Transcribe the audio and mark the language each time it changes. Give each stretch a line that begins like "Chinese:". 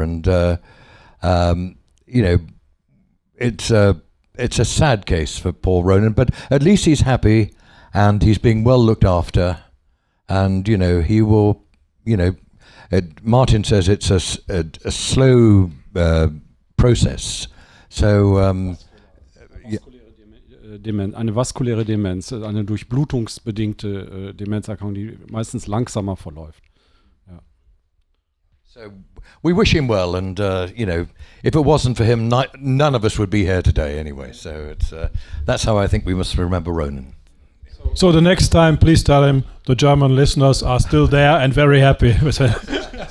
English: And you know, it's a sad case for Paul Ronan, but at least he's happy and he's being well looked after, and you know he will. You know, Martin says it's a slow process. So
German: eine vaskuläre Demenz, eine durchblutungsbedingte Demenzerkrankung, die meistens langsamer verläuft. Ja.
English: So we wish him well, and you know, if it wasn't for him, none of us would be here today anyway. So it's that's how I think we must remember Ronan. So the next time, please tell him the German listeners are still there and very happy with it.